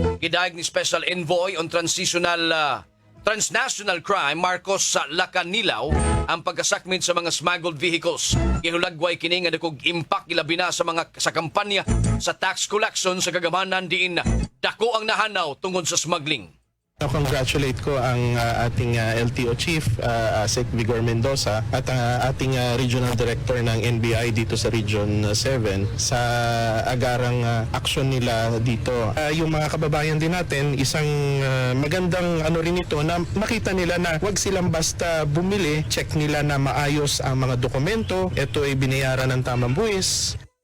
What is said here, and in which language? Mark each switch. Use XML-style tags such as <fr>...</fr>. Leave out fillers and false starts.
<ceb>Gidayeg ni Special Envoy on Transnational Crime Marcos sa Lacanilaw ang pagkasakmit sa mga smuggled vehicles. Gihulagway kini nga dakog impact ilabi na sa kampanya sa tax collection sa kagamanan diin dako ang nahanaw tungod sa smuggling.</ceb> <tl>Congratulate ko ang ating LTO Chief, Asek Vigor Mendoza, at ang ating Regional Director ng NBI dito sa Region 7 sa agarang aksyon nila dito. Yung mga kababayan din natin, isang magandang rin ito na makita nila na wag silang basta bumili, check nila na maayos ang mga dokumento, ito ay binayaran ng tamang buwis.</tl>